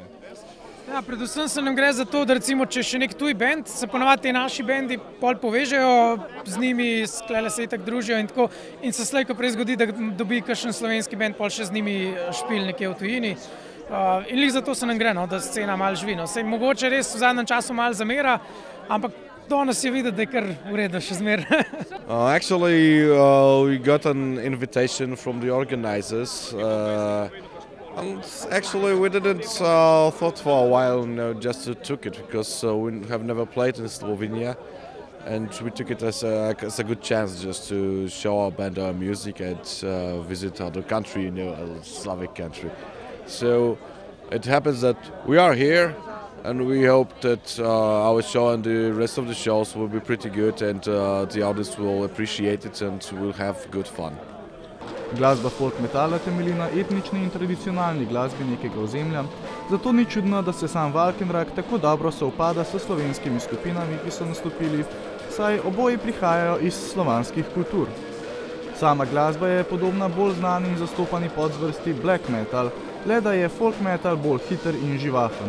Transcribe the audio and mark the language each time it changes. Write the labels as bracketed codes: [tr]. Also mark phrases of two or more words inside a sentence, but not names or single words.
[sl] Ja, predvsem se nam gre za to, da recimo, če še nek tuj band, se ponavadi ti naši bendi pol povežejo, z njimi sklele se itak družijo in tako, in se slej, ko prej zgodi, da dobi kakšen slovenski band pol še z njimi špil nekje v tujini. In lih zato se nam gre, da scena malo živi. Sej mogoče res v zadnjem času malo zamera, ampak danes je videti, da je kar v redu še zmer. [en] Actually, we got an invitation from the organizers. And actually we didn't thought for a while, just took it because we have never played in Slovenia, and we took it as a good chance just to show our band our music and visit other country, a Slavic country. So it happens that we are here, and we hope that our show and the rest of the shows will be pretty good, and the audience will appreciate it and will have good fun. [sl] Glasba folk metala temelji na etnični in tradicionalni glasbi nekega ozemlja, zato ni čudno, da se sam Valkenrag tako dobro sovpada s slovenskimi skupinami, ki so nastopili, saj oboji prihajajo iz slovanskih kultur. Sama glasba je podobna bolj znani in zastopani podzvrsti [en] black metal, [sl] le da je [en] folk metal [sl] bolj hiter in živahen.